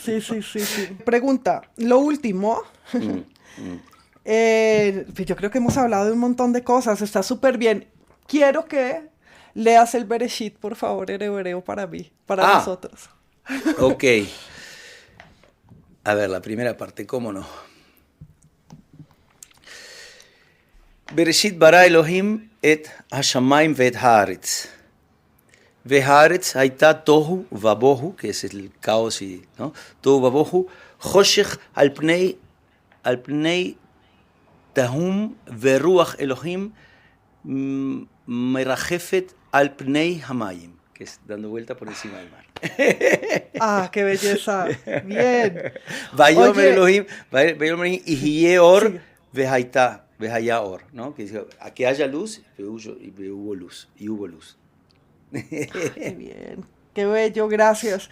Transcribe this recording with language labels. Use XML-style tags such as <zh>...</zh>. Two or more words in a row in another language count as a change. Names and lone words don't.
<es>Sí. Pregunta, lo último. Pues yo creo que hemos hablado de un montón de cosas, está súper bien. Quiero que leas el Bereshit, por favor, en hebreo para mí, para nosotros. Ok. A ver, la primera parte, ¿cómo no?</es> <he>בראשית ברא אלהים את השמים ואת הארץ. והארץ היתה תהו ובהו,</he> <es>que es el caos y, ¿no?</es> <he>תהו ובהו, חשך על פני תהום ורוח אלהים מרחפת על פני המים,</he> <es>que es dando vuelta por encima del mar. Ah, qué belleza. Bien.</es> <he>ויאמר</he> <es>Oye,</es> <he>אלהים, ויאמר אלהים,</he> <es>y or sí.</es> <he>ויהי אור, ¿no?</he> <es>Que dice, a que haya luz, y hubo luz, y hubo luz. Qué bien, qué bello, gracias.</es>